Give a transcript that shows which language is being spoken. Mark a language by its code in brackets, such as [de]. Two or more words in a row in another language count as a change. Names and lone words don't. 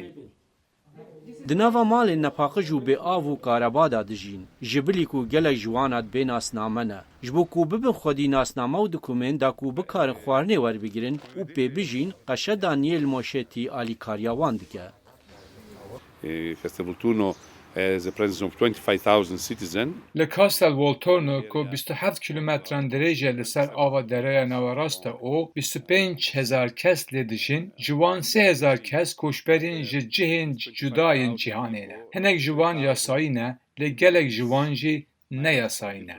[ku] Di nava malên nepaqij û bêav û karebada dijîn. Ji bilî ku gelek ji wan bê nasname ne. Ji bo ku bibin xwedî nasname û dokumên da ku bikarin xwarinê werbigirin û pê bijîn, qeşeda niyê li moşetî alîkariya wan dike. [en] Castelvolturno has a presence of 25,000 citizens. [ku] Li Kastel Volturno ku 27 kilometran dirêje li ser ava dereya nawerast e û 25,000 kes lê dijîn, ji wan 3,000 kes koçberên ji cihên cudayên cîhanê ne. Hinek ji wan yasayî ne, lê gelek ji wan jî neyasayî ne.